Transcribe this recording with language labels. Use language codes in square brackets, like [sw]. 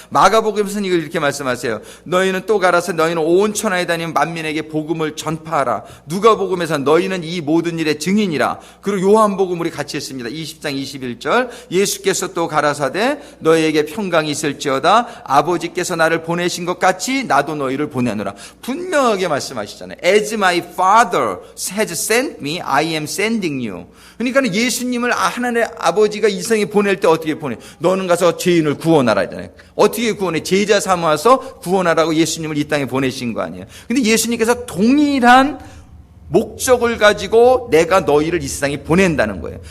[ko] 마가복음에서는 이걸 이렇게 말씀하세요. 너희는 또 가라서 너희는 온 천하에 다니는 만민에게 복음을 전파하라. 누가복음에서 너희는 이 모든 일의 증인이라. 그리고 요한복음 우리 같이 했습니다. 20장 21절 예수께서 또 가라사대 너희에게 평강이 있을지어다. 아버지께서 나를 보내신 것 같이 나도 너희를 보내노라. 분명하게 말씀하시잖아요. [en] As my father has sent me, I am sending you. [ko] 그러니까 예수님을 하나님의 아버지가 이 세상에 보낼 때 어떻게 보내? 너는 가서 죄인을 구원하라 하잖아요. 어떻게 구원해? 제자 삼아서 구원하라고 예수님을 이 땅에 보내신 거 아니에요. 근데 예수님께서 동일한 목적을 가지고 내가 너희를 이 세상에 보낸다는 거예요.